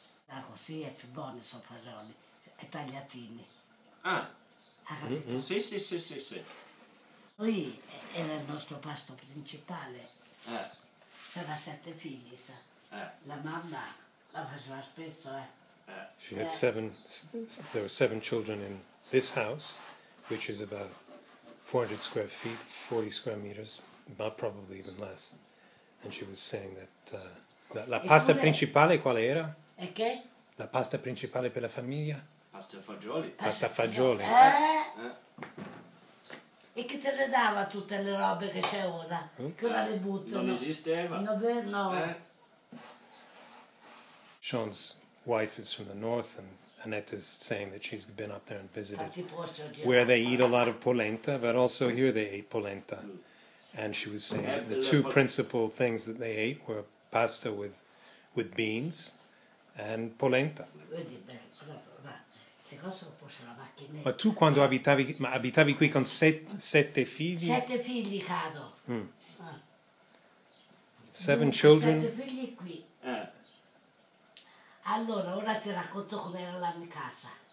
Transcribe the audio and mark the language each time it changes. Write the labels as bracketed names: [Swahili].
[Italian] Ah, così è più buono, sono fagioli. E tagliatini. Ah, Ha capito? sì, sì, sì, sì, sì. Lui era il nostro pasto principale. Eh, Sarà 7 figli, sa. La mamma la faceva spesso, [English] She had there were 7 children in this house, which is about 400 square feet, 40 square meters, not probably even less. And she was saying that [Italian] la pasta principale quale era? E che? La pasta principale per la famiglia? pasta e fagioli. Pasta fagioli. E che te le dava tutte le robe che c'è ora? Che ora le buttano? Non esisteva. No. [English] Sean's wife is from the north, and Annette is saying that she's been up there and visited [Italian] Tanti posti ho girato. [English] where they eat a lot of polenta, but also here they ate polenta. And she was saying that the two principal things that they ate were pasta with beans and polenta. [Italian] Vedi, beh, se cosa lo può la macchinetta. Ma tu quando abitavi qui con 7 figli? 7 figli, caro. [English] 7 children? [Italian] 7 figli qui. Allora, ora ti racconto com'era la mia casa.